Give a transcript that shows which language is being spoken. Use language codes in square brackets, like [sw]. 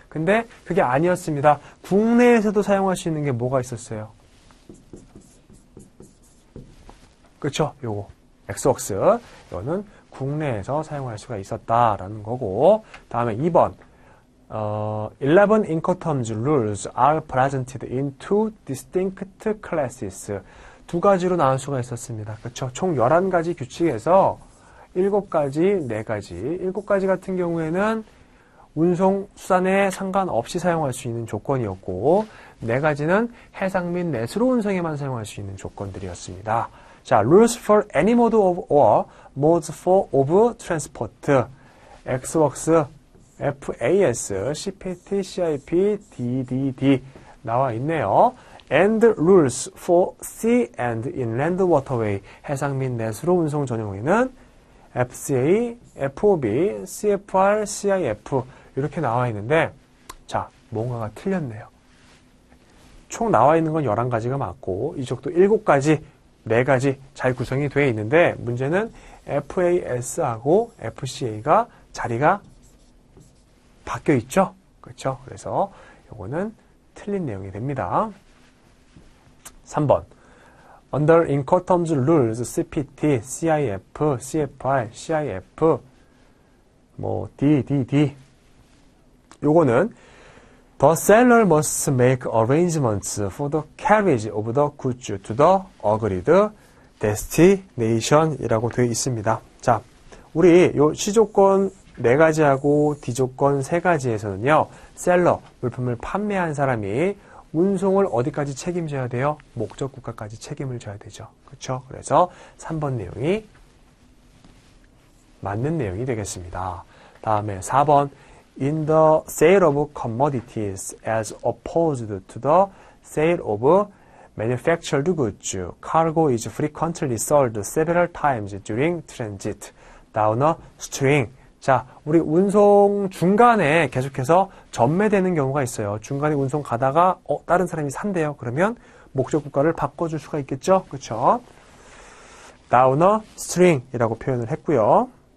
[ko] 근데 그게 아니었습니다. 국내에서도 사용할 수 있는 게 뭐가 있었어요? 그쵸? 요거 엑스웍스 이거는 국내에서 사용할 수가 있었다라는 거고, 다음에 2번 [en] 11 Incoterms rules are presented in two distinct classes. [ko] 두 가지로 나눌 수가 있었습니다. 그쵸? 총 11가지 규칙에서 7가지, 4가지. 7가지 같은 경우에는 운송 수단에 상관없이 사용할 수 있는 조건이었고, 4가지는 해상 및 내수로 운송에만 사용할 수 있는 조건들이었습니다. [en] 자, rules for any mode of or modes for of transport. [ko] Xworks, FAS, CPT, CIP, DDD 나와 있네요. [en] And rules for sea and inland waterway. [ko] 해상 및 내수로 운송 전용에는 FCA, FOB, CFR, CIF 이렇게 나와 있는데, 자, 뭔가가 틀렸네요. 총 나와 있는 건 11가지가 맞고 이쪽도 7가지, 4가지 잘 구성이 되어 있는데, 문제는 FAS하고 FCA가 자리가 바뀌어 있죠? 그렇죠? 그래서 요거는 틀린 내용이 됩니다. [en] 3번 Under Incoterms Rules, CPT, CIF, CFR, CIF, DDD [ko] 요거는 [en] The seller must make arrangements for the carriage of the goods to the agreed destination [ko] 이라고 되어 있습니다. 자, 우리 요 C조건 4가지하고 D조건 3가지에서는요, 셀러, 물품을 판매한 사람이 운송을 어디까지 책임져야 돼요? 목적 국가까지 책임을 져야 되죠. 그렇죠? 그래서 3번 내용이 맞는 내용이 되겠습니다. [en] 다음에 4번 In the sale of commodities as opposed to the sale of manufactured goods, cargo is frequently sold several times during transit down a string. [ko] 자, 우리 운송 중간에 계속해서 전매되는 경우가 있어요. 중간에 운송 가다가 다른 사람이 산대요. 그러면 목적 국가를 바꿔줄 수가 있겠죠. 그렇죠? [en] down a string [ko] 이라고 표현을 했고요.